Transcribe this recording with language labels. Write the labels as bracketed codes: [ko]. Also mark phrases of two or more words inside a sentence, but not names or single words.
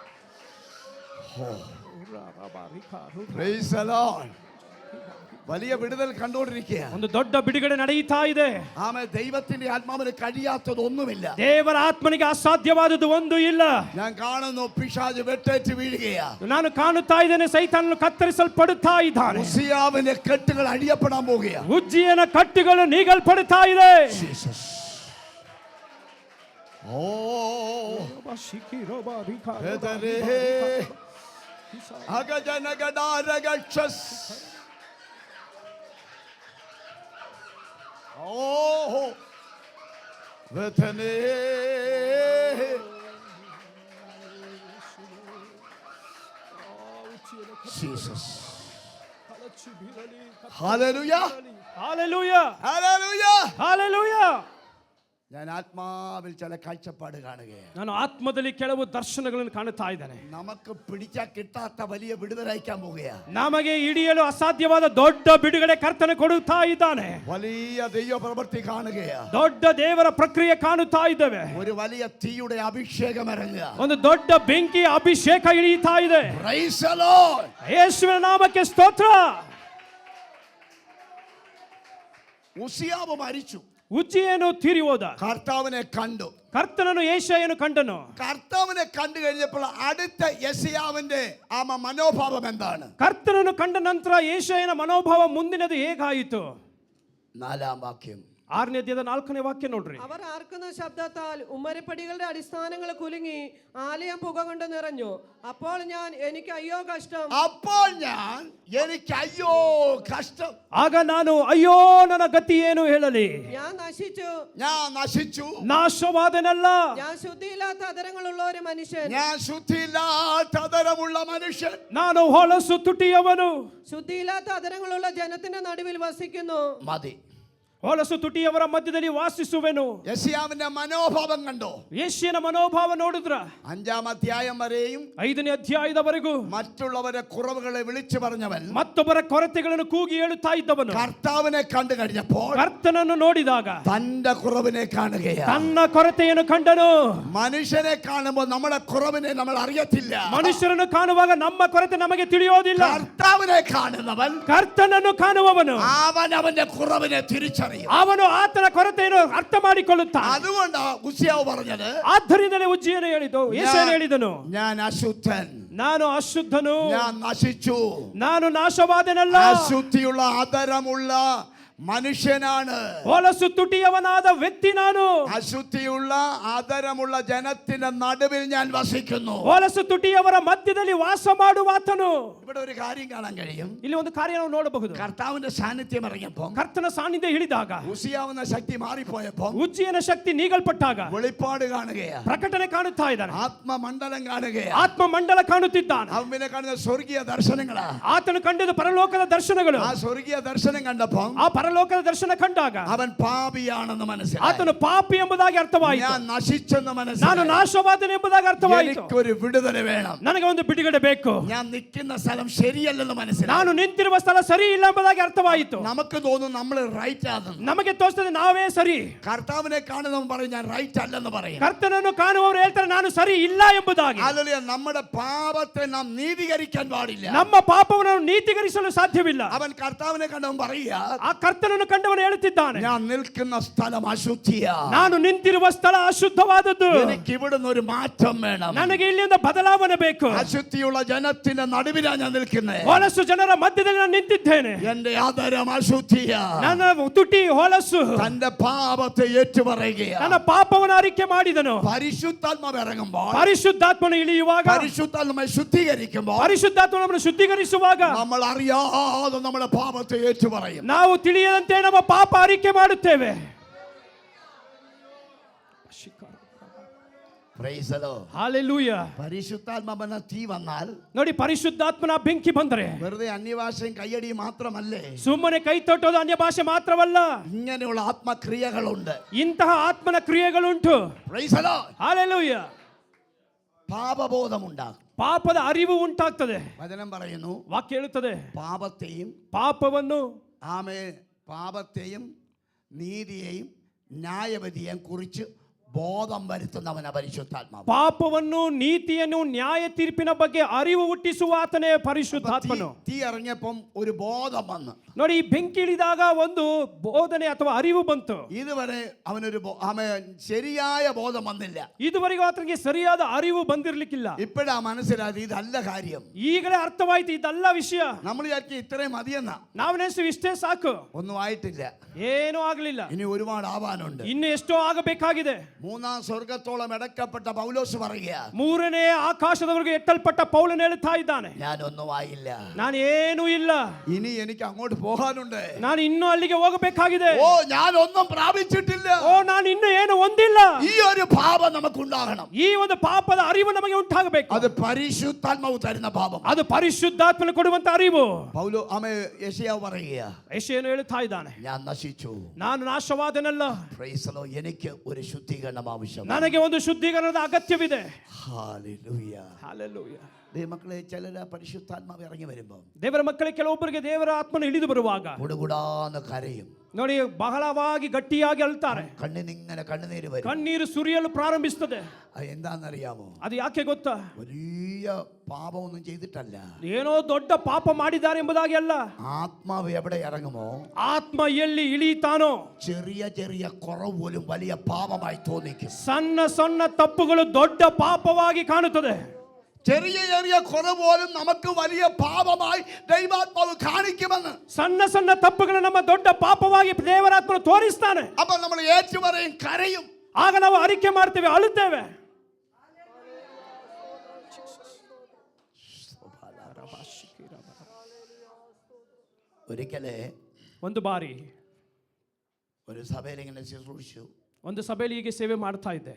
[en] Praise the Lord. [ml] വലിയ വിടുതൽ കണ്ടുകൊണ്ടിരിക്കുക [kn] ಒಂದು ದೊಡ್ಡ ಬಿಡುಗಡೆ ನಡೆಯುತ್ತಾ ಇದೆ [ml] ആമേ ദൈവത്തിന്റെ ആത്മാവിന് കഴിയാത്തതൊന്നുമില്ല [kn] ದೇವರ ಆತ್ಮನಿಗೆ ಅಸಾಧ್ಯವಾದದ್ದು ಒಂದು ಇಲ್ಲ [ml] ഞാൻ കാണുന്നു പിശാച് വെട്ടേറ്റ് വീഴുകയാ [kn] ನಾನು ಕಾಣುತ್ತಾ ಇದ್ದೇನೆ ಸೈತಾನನು ಕತ್ತರಿಸಲ್ಪಡುತ್ತಾ ಇದ್ದಾನೆ [ml] ഉസിയാവിന്റെ കെട്ടുകൾ അടിയപ്പെടാൻ പോകുകയാ [kn] ಉಜ್ಜಿಯನ ಕಟ್ಟುಗಳು ನೀಗಲ್ಪಡುತ್ತಾ ಇದೆ [ml] ജീസസ് ഓ എതരേ അഗജനഗടാരഗക്ഷസ് ഓ വേദനേ ജീസസ് ഹല്ലേലൂയ [kn] ಹಾಲೆಲೂಯ [ml] ഹല്ലേലൂയ [kn] ಹಾಲೆಲೂಯ [ml] ഞാൻ ആത്മാവിൽ ചില കാഴ്ചപ്പാട് കാണുകയാണ് [kn] ನಾನು ಆತ್ಮದಲ್ಲಿ ಕೆಲವು ದರ್ಶನಗಳನ್ನು ಕಾಣುತ್ತಾ ಇದ್ದೇನೆ [ml] നമുക്ക് പിടിച്ചാൽ കിട്ടാത്ത വലിയ വിടുതലയക്കാൻ പോവുകയാണ് [kn] ನಮಗೆ ಹಿಡಿಯಲು ಅಸಾಧ್ಯವಾದ ದೊಡ್ಡ ಬಿಡುಗಡೆ ಕರ್ತನೆ ಕೊಡುತ್ತಾ ಇದ್ದಾನೆ [ml] വലിയ ദൈവ പ്രവൃത്തി കാണുകയാണ് [kn] ದೊಡ್ಡ ದೇವರ ಪ್ರಕ್ರಿಯೆ ಕಾಣುತ್ತಾ ಇದ್ದೇವೆ [ml] ഒരു വലിയ തീയുടെ അഭിഷേകം ഇറങ്ങുക [kn] ಒಂದು ದೊಡ್ಡ ಬೆಂಕಿಯ ಅಭಿಷೇಕ ಇಳಿಯುತ್ತಾ ಇದೆ [en] Praise the Lord. [kn] ಯೇಸುವಿನ ನಾಮಕ್ಕೆ ಸ್ತೋತ್ರ [ml] ഉസിയാവ് മരിച്ചു [kn] ಉಜ್ಜಿಯನು ತೀರಿ ಹೋದ [ml] കർത്താവിനെ കണ്ടു [kn] ಕರ್ತನನು ಯೆಶಾಯನು ಕಂಡನು [ml] കർത്താവിനെ കണ്ടു കഴിഞ്ഞപ്പോൾ അടുത്ത യെശയ്യാവിന്റെ മനോഭാവം എന്താണ് [kn] ಕರ್ತನನ್ನು ಕಂಡ ನಂತರ ಯೆಶಾಯನ ಮನೋಭಾವ ಮುಂದಿನದು ಹೇಗಾಯಿತು [ml] 4-ാം വാക്യം [kn] 6ನೇ ಅಧ್ಯಾಯದ 4ನೇ ವಾಕ್ಯ ನೋಡ್ರಿ [ml] അവർ ആർക്കുന്ന ശബ്ദത്താൽ ഉമ്മരപ്പടികളുടെ അടിസ്ഥാനങ്ങൾ കുലുങ്ങി ആലയം പുക കൊണ്ട് നിറഞ്ഞു അപ്പോൾ ഞാൻ എനിക്ക് അയ്യോ കഷ്ടം [kn] ಆಗ ನಾನು ಅಯ್ಯೋ ನನ್ನ ಗತಿ ಏನು ಹೇಳಲಿ [ml] ഞാൻ നശിച്ചു [kn] ನಾಶವಾದನಲ್ಲ [ml] ഞാൻ ശുദ്ധിയില്ലാത്ത അതരങ്ങളുള്ള ഒരു മനുഷ്യൻ [kn] ನಾನು ಹೊಲಸು ತುಟಿಯವನು [ml] ശുദ്ധിയില്ലാത്ത അതരങ്ങളുള്ള ജനത്തിന്റെ നടുവിൽ വസിക്കുന്നു മതി [kn] ಹೊಲಸು ತುಟಿಯವರ ಮಧ್ಯದಲ್ಲಿ ವಾಸಿಸುವೆನು [ml] യെശയ്യാവിന്റെ മനോഭാവം കണ്ടോ [kn] ಯೆಶಾಯನ ಮನೋಭಾವ ನೋಡಿದ್ರ [ml] 5-ാം അധ്യായം വരെയും [kn] 5ನೇ ಅಧ್ಯಾಯದವರೆಗೂ [ml] മറ്റുള്ളവരെ കുറവുകളെ വിളിച്ചു പറഞ്ഞവൻ [kn] ಮತ್ತೊಬ್ಬರ ಕೊರತೆಗಳನ್ನು ಕೂಗಿ ಹೇಳುತ್ತಾ ಇದ್ದವನು [ml] കർത്താവിനെ കണ്ടു കഴിഞ്ഞപ്പോൾ [kn] ಕರ್ತನನ್ನು ನೋಡಿದಾಗ [ml] തന്റെ കുറവിനെ കാണുകയാണ് [kn] ತನ್ನ ಕೊರತೆಯನ್ನು ಕಂಡನು [ml] മനുഷ്യനെ കാണുമ്പോൾ നമ്മുടെ കുറവിനെ നമ്മൾ അറിയത്തില്ല [kn] ಮನುಷ್ಯರನ್ನು ಕಾಣುವಾಗ ನಮ್ಮ ಕೊರತೆ ನಮಗೆ ತಿಳಿಯೋದಿಲ್ಲ [ml] കർത്താവിനെ കാണുന്നവൻ [kn] ಕರ್ತನನ್ನು ಕಾಣುವವನು [ml] അവൻ അവന്റെ കുറവിനെ തിരിച്ചറിയും [kn] ಅವನು ಆತನ ಕೊರತೆಯನ್ನು ಅರ್ಥ ಮಾಡಿಕೊಳ್ಳುತ್ತಾನೆ [ml] അതുകൊണ്ട് ഉസിയാവ് പറഞ്ഞത് [kn] ಆದ್ದರಿಂದಲೇ ಉಜ್ಜಿಯನು ಹೇಳಿದ್ದು ಯೆಶಾಯನು ಹೇಳಿದನು [ml] ഞാൻ അശുദ്ധൻ [kn] ನಾನು ಅಶುದ್ಧನು [ml] ഞാൻ നശിച്ചു [kn] ನಾನು ನಾಶವಾದನಲ್ಲ [ml] അശുദ്ധിയുള്ള അതരമുള്ള മനുഷ്യനാണ് [kn] ಹೊಲಸು ತುಟಿಯವನಾದ ವ್ಯಕ್ತಿ ನಾನು [ml] അശുദ്ധിയുള്ള ആദരമുള്ള ജനത്തിന്റെ നടുവിൽ ഞാൻ വസിക്കുന്നു [kn] ಹೊಲಸು ತುಟಿಯವರ ಮಧ್ಯದಲ್ಲಿ ವಾಸ ಮಾಡುವಾತನು [ml] ഇവിടെ ഒരു കാര്യം കാണാൻ കഴിയും [kn] ಇಲ್ಲಿ ಒಂದು ಕಾರ್ಯ ನಾವು ನೋಡಬಹುದು [ml] കർത്താവിന്റെ സാന്നിധ്യം ഇറങ്ങിയപ്പോൾ [kn] ಕರ್ತನ ಸಾನ್ನಿಧ್ಯ ಹಿಡಿದಾಗ [ml] ഉസിയാവുന്ന ശക്തി മാറിപ്പോയപ്പോൾ [kn] ಉಜ್ಜಿಯನ ಶಕ್ತಿ ನೀಗಲ್ಪಟ್ಟಾಗ [ml] വെളിപ്പാട് കാണുകയാണ് [kn] ಪ್ರಕಟಣೆ ಕಾಣುತ್ತಾ ಇದ್ದಾನೆ [ml] ആത്മമണ്ഡലം കാണുകയാണ് [kn] ಆತ್ಮ ಮಂಡಲ ಕಾಣುತ್ತಿದ್ದಾನೆ [ml] അവൻ പിന്നെ കാണുന്ന സ്വർഗീയ ദർശനങ്ങളാ [kn] ಆತನು ಕಂಡಿದ್ದು ಪರಲೋಕದ ದರ್ಶನಗಳು [ml] ആ സ്വർഗീയ ദർശനം കണ്ടപ്പോൾ [kn] ಆ ಪರಲೋಕದ ದರ್ಶನ ಕಂಡಾಗ [ml] അവൻ പാപിയാണെന്ന് മനസ്സിലായി [kn] ಆತನು ಪಾಪಿ ಎಂಬುದಾಗಿ ಅರ್ಥವಾಯಿತು [ml] ഞാൻ നശിച്ചെന്ന് [kn] ನಾನು [ml] മനസ്സിലായി [kn] ನಾಶವಾದನು ಎಂಬುದಾಗಿ ಅರ್ಥವಾಯಿತು [ml] എനിക്കൊരു വിടുതല വേണം [kn] ನನಗೆ ಒಂದು ಬಿಡುಗಡೆ ಬೇಕು [ml] ഞാൻ നിൽക്കുന്ന സ്ഥലം ശരിയല്ലെന്ന് മനസ്സിലായി [kn] ನಾನು ನಿಂತಿರುವ ಸ್ಥಳ ಸರಿ ಇಲ್ಲ ಎಂಬುದಾಗಿ ಅರ್ಥವಾಯಿತು [ml] നമുക്ക് തോന്നും നമ്മൾ റൈറ്റ് ആണെന്ന് [kn] ನಮಗೆ ತೋರಿಸ್ತದೆ ನಾವೇ ಸರಿ [ml] കർത്താവിനെ കാണുന്നവൻ പറയും ഞാൻ റൈറ്റ് അല്ലെന്ന് പറയും [kn] ಕರ್ತನನ್ನು ಕಾಣುವವರು ಹೇಳ್ತಾರೆ ನಾನು ಸರಿ ಇಲ್ಲ ಎಂಬುದಾಗಿ [ml] ഹല്ലേലൂയ നമ്മുടെ പാപത്തെ നാം നീതീകരിക്കാൻ പാടില്ല [kn] ನಮ್ಮ ಪಾಪವನ್ನು ನೀತೀಕರಿಸಲು ಸಾಧ್ಯವಿಲ್ಲ [ml] അവൻ കർത്താവിനെ കണ്ടവൻ പറയുക [kn] ಆ ಕರ್ತನನ್ನು ಕಂಡವನು ಹೇಳುತ್ತಿದ್ದಾನೆ, [ml] ഞാൻ നിൽക്കുന്ന സ്ഥലം അശുദ്ധിയാ. [kn] ನಾನು ನಿಂತಿರುವ ಸ್ಥಳ ಅಶುದ್ಧವಾದದ್ದು, [ml] എനിക്ക് ഇവിടുന്ന് ഒരു മാറ്റം വേണം. [kn] ನನಗೆ ಇಲ್ಲಿಂದ ಬದಲಾವಣೆ ಬೇಕು. [ml] അശുദ്ധിയുള്ള ജനത്തിന്റെ നടുവിലാണ് ഞാൻ നിൽക്കുന്നത്. [kn] ಹೊಲಸು ಜನರ ಮಧ್ಯದಲ್ಲಿ ನಾನು ನಿಂತಿದ್ದೇನೆ. [ml] എന്റെ ആദരം അശുദ്ധിയാ. [kn] ನನ್ನ ತುಟಿ ಹೊಲಸು, [ml] തന്റെ പാപത്തെ ഏറ്റുപറയുകയാ. [kn] ನನ್ನ ಪಾಪವನ್ನು ಅರಿಕೆ ಮಾಡಿದನು. [ml] പരിശുദ്ധാത്മാവ് ഇറങ്ങുമ്പോൾ, [kn] ಪರಿಶುದ್ಧಾತ್ಮನು ಇಳಿಯುವಾಗ, [ml] പരിശുദ്ധാത്മാവ് ശുദ്ധീകരിക്കുമ്പോൾ, [kn] ಪರಿಶುದ್ಧಾತ್ಮ ನಮ್ಮನ್ನು ಶುದ್ಧೀಕರಿಸುವಾಗ [ml] നമ്മൾ അറിയാതെ നമ്മുടെ പാപത്തെ ഏറ്റുപറയും. [kn] ನಾವು ತಿಳಿಯದಂತೆ ನಮ್ಮ ಪಾಪ ಅರಿಕೆ ಮಾಡುತ್ತೇವೆ. [en] Praise the Lord. [kn] ಹಾಲೆಲೂಯಾ. [ml] പരിശുദ്ധാത്മാവെന്ന തീ വന്നാൽ [kn] ನೋಡಿ, ಪರಿಶುದ್ಧಾತ್ಮನ ಬೆಂಕಿ ಬಂದರೆ [ml] വെറുതെ അന്യഭാഷയും കയ്യടിയും മാത്രമല്ലേ, [kn] ಸುಮ್ಮನೆ ಕೈ ತೊಟ್ಟೋದು ಅನ್ಯ ಭಾಷೆ ಮಾತ್ರವಲ್ಲ, [ml] ഇങ്ങനെയുള്ള ആത്മക്രിയകളുണ്ട്. [kn] ಇಂತಹ ಆತ್ಮನ ಕ್ರಿಯೆಗಳುಂಟು. [en] Praise the Lord. [kn] ಹಾಲೆಲೂಯಾ. [ml] പാപബോധമുണ്ടാകും. [kn] ಪಾಪದ ಅರಿವು ಉಂಟಾಗ್ತದೆ. [ml] വചനം പറയുന്നു, [kn] ವಾಕ್ಯ ಹೇಳುತ್ತದೆ, [ml] പാപത്തെയും [kn] ಪಾಪವನ್ನು, [ml] പാപത്തെയും നീതിയെയും ന്യായവിധിയെയും കുറിച്ച് ബോധം വരുത്തുന്നവന പരിശുദ്ധാത്മാവ്. [kn] ಪಾಪವನ್ನು, ನೀತಿಯನ್ನು, ನ್ಯಾಯ ತೀರ್ಪಿನ ಬಗ್ಗೆ ಅರಿವು ಹುಟ್ಟಿಸುವ ಆತನೇ ಪರಿಶುದ್ಧಾತ್ಮನು. [ml] തീ ഇറങ്ങിയപ്പം ഒരു ബോധം വന്നു. [kn] ನೋಡಿ, ಈ ಬೆಂಕಿ ಇಳಿದಾಗ ಒಂದು ಬೋಧನೆ ಅಥವಾ ಅರಿವು ಬಂತು. [ml] ഇതുവരെ അവനൊരു ശരിയായ ബോധം വന്നില്ല. [kn] ಇದುವರೆಗೂ ಆತನಿಗೆ ಸರಿಯಾದ ಅರಿವು ಬಂದಿರ್ಲಿಕ್ಕಿಲ್ಲ. [ml] ഇപ്പോഴാ മനസ്സിലായത് ഇതല്ല കാര്യം. [kn] ಈಗಲೇ ಅರ್ಥವಾಯ್ತು ಇದಲ್ಲ ವಿಷಯ. [ml] നമ്മൾ വിചാരിക്കും ഇത്രയും മതിയെന്ന. [kn] ನಾವು ನೆನೆಸಿ ಇಷ್ಟೇ ಸಾಕು, [ml] ഒന്നും ആയിട്ടില്ല, [kn] ಏನೂ ಆಗಲಿಲ್ಲ, [ml] ഇനി ഒരുപാട് ആവാനുണ്ട്. [kn] ಇನ್ನು ಎಷ್ಟೋ ಆಗಬೇಕಾಗಿದೆ. [ml] മൂന്നാം സ്വർഗത്തോളം എടക്കപ്പെട്ട പൗലോസ് പറയുക, [kn] ಮೂರನೇ ಆಕಾಶದವರೆಗೆ ಎತ್ತಲ್ಪಟ್ಟ ಪೌಲನು ಹೇಳುತ್ತಾ ಇದ್ದಾನೆ, [ml] ഞാനൊന്നും ആയില്ല, [kn] ನಾನು ಏನೂ ಇಲ್ಲ, [ml] ഇനി എനിക്ക് അങ്ങോട്ട് പോകാനുണ്ട്. [kn] ನಾನು ಇನ್ನೂ ಅಲ್ಲಿಗೆ ಹೋಗಬೇಕಾಗಿದೆ. [ml] ഓ, ഞാൻ ഒന്നും പ്രാപിച്ചിട്ടില്ല. [kn] ಓ, ನಾನು ಇನ್ನೂ ಏನು ಹೊಂದಿಲ್ಲ. [ml] ഈ ഒരു ഭാവം നമുക്കുണ്ടാകണം. [kn] ಈ ಒಂದು ಪಾಪದ ಅರಿವು ನಮಗೆ ಉಂಟಾಗಬೇಕು. [ml] അത് പരിശുദ്ധാത്മാവ് തരുന്ന ഭാവം. [kn] ಅದು ಪರಿಶುದ್ಧಾತ್ಮನು ಕೊಡುವಂತ ಅರಿವು. [ml] പൗലോ യെശയ്യാവ് പറയുക, [kn] ಯೆಶಾಯನು ಹೇಳುತ್ತಾ ಇದ್ದಾನೆ, [ml] ഞാൻ നശിച്ചു. [kn] ನಾನು ನಾಶವಾದನಲ್ಲ, [en] Praise the Lord. [ml] എനിക്ക് ഒരു ശുദ്ധീകരണം ആവശ്യമാണ്. [kn] ನನಗೆ ಒಂದು ಶುದ್ಧೀಕರಣದ ಅಗತ್ಯವಿದೆ. [ml] ഹല്ലേലൂയ. [kn] ಹಲ್ಲೆಲೂಯಾ. [ml] ദൈവമക്കളെ, ചിലര പരിശുദ്ധാത്മാവ് ഇറങ്ങി വരുമ്പോൾ [kn] ದೇವರ ಮಕ್ಕಳಿಗೆ ಕೆಲವೊಬ್ಬರಿಗೆ ದೇವರ ಆತ್ಮನು ಇಳಿದು ಬರುವಾಗ [ml] കുടുകുടാന്ന് കരയും. [kn] ನೋಡಿ, ಬಹಳವಾಗಿ ಗಟ್ಟಿಯಾಗಿ ಅಳ್ತಾರೆ. [ml] കണ്ണിനിങ്ങനെ കണ്ണുനീര് വരും. [kn] ಕಣ್ಣೀರು ಸುರಿಯಲು ಪ್ರಾರಂಭಿಸುತ್ತದೆ. [ml] അത് എന്താണെന്നറിയാമോ? [kn] ಅದು ಯಾಕೆ ಗೊತ್ತಾ? [ml] വലിയ പാപമൊന്നും ചെയ്തിട്ടല്ല. [kn] ಏನೋ ದೊಡ್ಡ ಪಾಪ ಮಾಡಿದ್ದಾರೆ ಎಂಬುದಾಗಿ ಅಲ್ಲ. [ml] ആത്മാവ് എവിടെ ഇറങ്ങുമോ, [kn] ಆತ್ಮ ಎಲ್ಲಿ ಇಳಿತಾನೋ [ml] ചെറിയ ചെറിയ കുറവ് പോലും വലിയ പാപമായി തോന്നിക്കും. [kn] ಸಣ್ಣ ಸಣ್ಣ ತಪ್ಪುಗಳು ದೊಡ್ಡ ಪಾಪವಾಗಿ ಕಾಣುತ್ತದೆ. [ml] ചെറിയ ചെറിയ കുറവ് പോലും നമുക്ക് വലിയ പാപമായി ദൈവാത്മാവ് കാണിക്കുമെന്ന്. [kn] ಸಣ್ಣ ಸಣ್ಣ ತಪ್ಪುಗಳು ನಮ್ಮ ದೊಡ್ಡ ಪಾಪವಾಗಿ ದೇವರಾತ್ಮನು ತೋರಿಸ್ತಾನೆ. [ml] അപ്പൊ നമ്മൾ ഏറ്റുപറയും, കരയും. [kn] ಆಗ ನಾವು ಅರಿಕೆ ಮಾಡ್ತೇವೆ, ಅಳುತ್ತೇವೆ. [ml] ഒരിക്കലേ [kn] ಒಂದು ಬಾರಿ [ml] ഒരു സഭയിൽ ഇങ്ങനെ ശുശ്രൂഷിച്ചു. [kn] ಒಂದು ಸಭೆಯಲ್ಲಿ ಹೀಗೆ ಸೇವೆ ಮಾಡ್ತಾ ಇದ್ದೆ.